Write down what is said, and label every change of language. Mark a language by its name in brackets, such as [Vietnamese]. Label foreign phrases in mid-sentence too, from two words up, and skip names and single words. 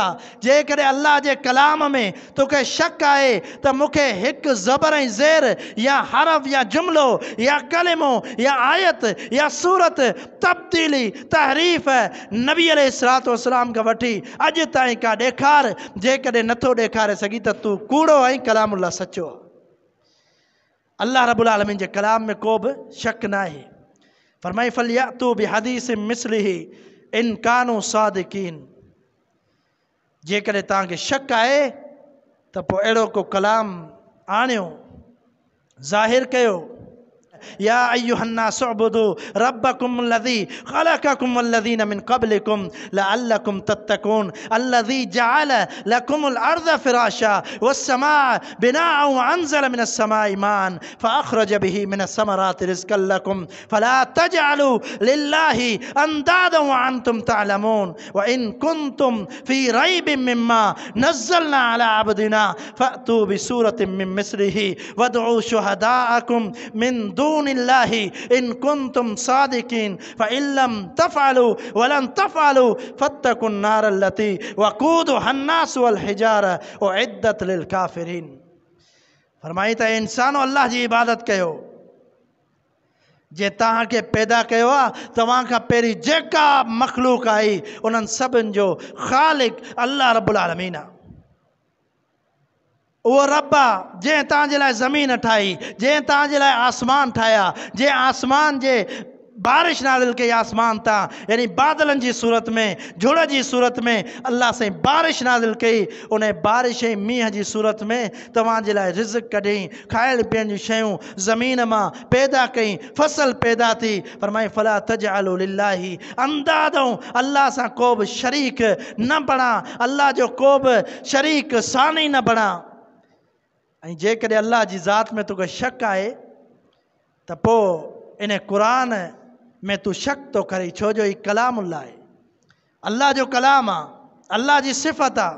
[Sindhi] जेकॾहिं अल्लाह जे कलाम में तोखे शक आहे त मूंखे हिकु ज़बर ऐं ज़ेर या हरफ या जुमिलो या कलिमो या आयत या सूरत तब्दीली तहरीफ़ नबी [Arabic] عليه الصلاة والسلام [Sindhi] खां वठी अॼु ताईं का ॾेखार। जेकॾहिं नथो ॾेखारे सघी त तूं कूड़ो ऐं कलामुल्लाह सचो आहे। अल्लाह रब्बुल आलमीन जे कलाम में को बि शक न आहे। [Arabic] फरमाई فليأتوا بحديث مثله إن كانوا صادقين. [Sindhi] जेकॾहिं तव्हांखे शक आहे त पोइ अहिड़ो को कलाम आणियो, ज़ाहिर कयो। [Arabic] يا أيها الناس اعبدوا ربكم الذي خلقكم والذين من قبلكم لعلكم تتقون الذي جعل لكم الأرض فراشا والسماء بناء وأنزل من السماء ماء فأخرج به من الثمرات رزقا لكم فلا تجعلوا لله أندادا وأنتم تعلمون وإن كنتم في ريب مما نزلنا على عبدنا فأتوا بسورة من مثله وادعوا شهداءكم من دون الله إن كنتم صادقين فإن لم تفعلوا ولن تفعلوا فاتقوا النار التي وقودها الناس والحجارة أعدت للكافرين. [Sindhi] फरमाई त इंसानो अल्लाह जी इबादत कयो जे तव्हांखे पैदा कयो आहे। तव्हां खां पहिरीं जेका मख़लूक आई उन्हनि सभिनि जो ख़ालिक़ अल्लाह रब्बुल आलमीन आहे। वो रब आहे जंहिं तव्हांजे लाइ ज़मीन ठाही, जंहिं तव्हांजे लाइ आसमान ठाहिया, जंहिं आसमान जे बारिश नाज़िल कई आसमान तां, यानी बादलनि जी सूरत में, झुड़ जी सूरत में अल्लाह साईं बारिश नाज़िल कई। उन बारिश ऐं मींहं जी सूरत में तव्हांजे लाइ रिज़्क़ कढई, खाइण पीअण जूं शयूं ज़मीन मां पैदा कई, फसल पैदा थी। फरमाई [Arabic] فلا تجعلوا لله أندادا, [Sindhi] अल्लाह सां को बि शरीक न बणा, अल्लाह जो को बि शरीक सानी न बणा। ऐं जेकॾहिं अल्लाह जी ज़ात में तोखे शक आहे त पोइ इन क़ुरान में तू शक तो करी, छो जो ही कलामुल्लाह है, अल्लाह जो कलाम आहे, अल्लाह जी सिफ़त आहे।